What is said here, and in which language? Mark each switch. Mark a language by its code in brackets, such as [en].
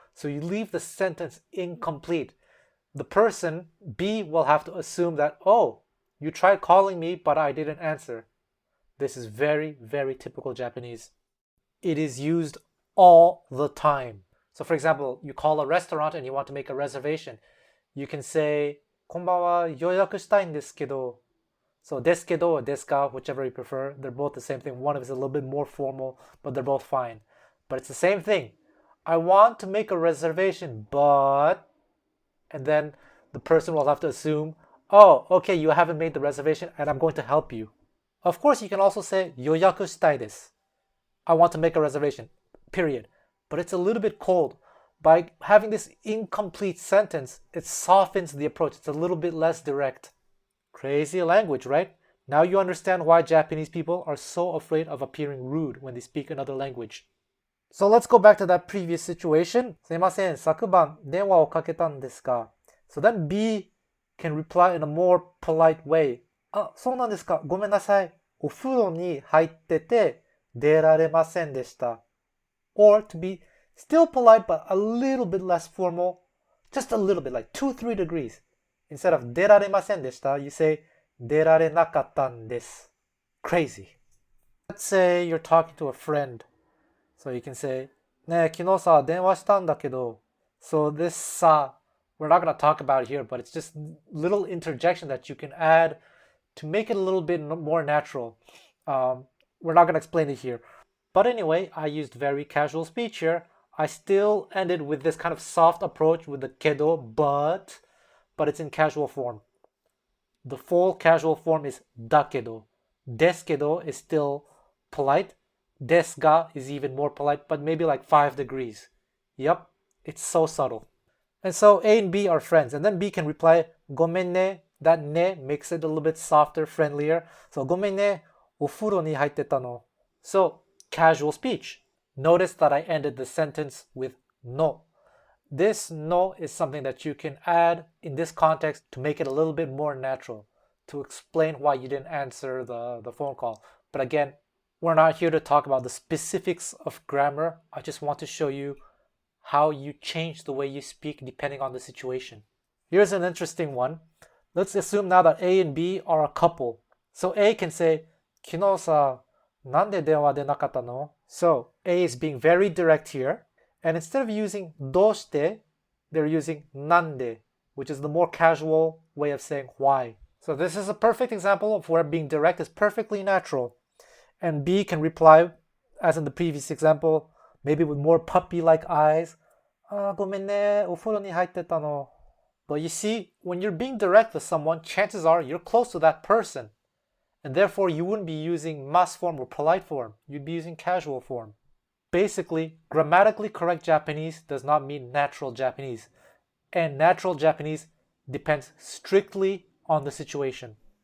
[en] So you leave the sentence incomplete. The person, B, will have to assume that, oh, you tried calling me, but I didn't answer. This is very, very typical Japanese. It is used all the time. So for example, you call a restaurant and you want to make a reservation. You can say, [ja] こんばんは、予約したいんですけど. [en] So ですけど or ですか, whichever you prefer, they're both the same thing. One is a little bit more formal, but they're both fine. But it's the same thing. I want to make a reservation, but... And then the person will have to assume, oh, okay, you haven't made the reservation and I'm going to help you. Of course, you can also say [ja] 予約したいです. [en] I want to make a reservation, period. But it's a little bit cold. By having this incomplete sentence, it softens the approach. It's a little bit less direct. Crazy language, right? Now you understand why Japanese people are so afraid of appearing rude when they speak another language. So let's go back to that previous situation. [ja] すいません、昨晩電話をかけたんですが. [en] So then B can reply in a more polite way. [ja] あ、そうなんですか。ごめんなさい。お風呂に入ってて出られませんでした. [en] Or to be still polite but a little bit less formal, just a little bit, like 2-3 degrees. Instead of [ja] 出られませんでした, [en] you say [ja] 出られなかったんです. [en] Crazy. Let's say you're talking to a friend. So you can say, [ja] ねえ、昨日さ、電話したんだけど. [en] So this さ, we're not going to talk about it here, but it's just little interjection that you can add to make it a little bit more natural. We're not going to explain it here. But anyway, I used very casual speech here. I still ended with this kind of soft approach with the kedo, but it's in casual form. The full casual form is dakedo. Deskedo is still polite. Desu is even more polite, but maybe like 5 degrees. Yep, it's so subtle. And so A and B are friends, and then B can reply, [ja] ごめんね. [en] That ne makes it a little bit softer, friendlier. [ja] So ごめんね、お風呂に入ってたの. [en] So casual speech. Notice that I ended the sentence with no. This no is something that you can add in this context to make it a little bit more natural, to explain why you didn't answer the phone call. But again, we're not here to talk about the specifics of grammar. I just want to show you how you change the way you speak depending on the situation. Here's an interesting one. Let's assume now that A and B are a couple. So A can say, [ja] 昨日さ、なんで電話出なかったの? [en] So A is being very direct here. And instead of using どうして, they're using なんで, which is the more casual way of saying why. So this is a perfect example of where being direct is perfectly natural. And B can reply, as in the previous example, maybe with more puppy-like eyes. [ja] ごめんね、お風呂に入ってたの. [en] But you see, when you're being direct with someone, chances are you're close to that person. And therefore, you wouldn't be using mas form or polite form. You'd be using casual form. Basically, grammatically correct Japanese does not mean natural Japanese. And natural Japanese depends strictly on the situation.